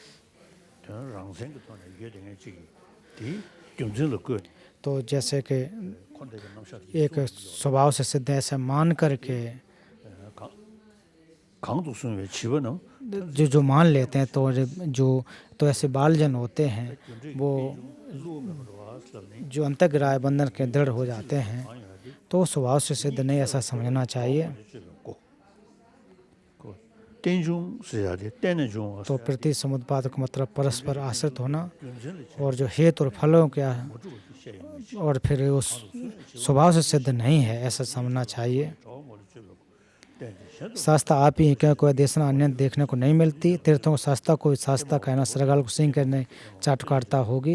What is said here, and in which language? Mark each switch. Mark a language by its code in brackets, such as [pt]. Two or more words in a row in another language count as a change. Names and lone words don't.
[hi] तो जैसे कि एक स्वभाव से सिद्ध ऐसे मान करके जो मान लेते हैं, तो ऐसे बालजन होते हैं वो जो अंतर्ग्राह बंधन के दृढ़ हो जाते हैं, तो स्वभाव से सिद्ध नहीं, ऐसा समझना चाहिए। 땡중 세야데 땡내중 तो प्रति समुत्पाद का मतलब परस्पर आश्रित होना, और जो हेतु और फलों क्या और फिर उस स्वभाव से सिद्ध नहीं है, ऐसा समझना चाहिए। शास्त्र आप ही हैं, क्योंकि कोई देशना अन्य देखने को नहीं मिलती। तीर्थों को शास्त्र को शास्त्र कहना सरगाल को सिंह करने चाटुकारिता होगी।